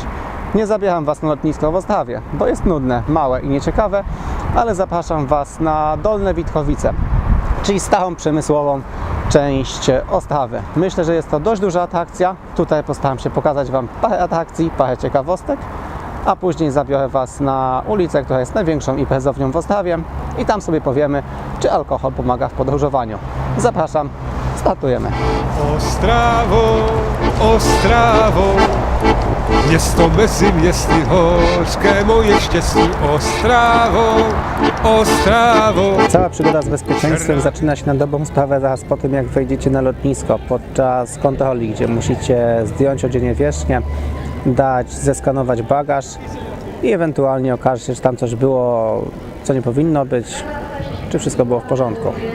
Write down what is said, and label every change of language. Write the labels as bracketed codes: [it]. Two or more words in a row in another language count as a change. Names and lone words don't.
[pl] Nie zabieram Was na lotnisko w Ostrawie, bo jest nudne, małe i nieciekawe, ale zapraszam Was na Dolne Witkowice, czyli starą przemysłową część Ostrawy. Myślę, że jest to dość duża atrakcja. Tutaj postaram się pokazać Wam parę atrakcji, parę ciekawostek, a później zabiorę Was na ulicę, która jest największą imprezownią w Ostrawie i tam sobie powiemy, czy alkohol pomaga w podróżowaniu. Zapraszam, startujemy. [cs] Ostrawo, Ostrawo, město mezi městy hořké moje štěstí. Ostrawo, Ostrawo. [pl] Cała przygoda z bezpieczeństwem zaczyna się na dobrą sprawę zaraz po tym, jak wejdziecie na lotnisko podczas kontroli, gdzie musicie zdjąć odzienie wierzchnie, zeskanować bagaż i ewentualnie okaże się, czy tam coś było, co nie powinno być, czy wszystko było w porządku.